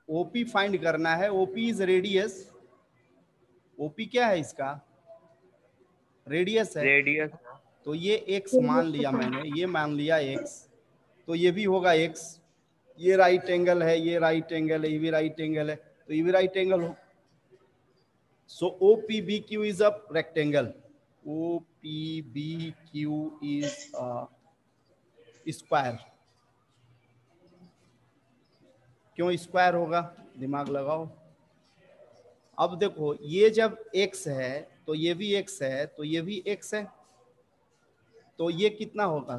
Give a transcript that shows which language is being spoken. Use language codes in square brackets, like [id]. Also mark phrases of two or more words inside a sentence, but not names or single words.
[hi] ओपी फाइंड करना है। [en] OP is radius. [hi] ओपी क्या है इसका? रेडियस है। रेडियस। तो ये एक्स मान लिया मैंने, ये मान लिया एक्स, तो ये भी होगा एक्स। ये [en] right angle [hi] है, ये [en] right angle [hi] है, ये भी [en] right angle [hi] है, तो ये भी [en] right angle [hi] हो। [en] सो OPBQ is a rectangle. OPBQ is a square. [hi] क्यों स्क्वायर होगा? दिमाग लगाओ। अब देखो, ये जब x है तो ये भी x है, तो ये भी x है, तो ये कितना होगा?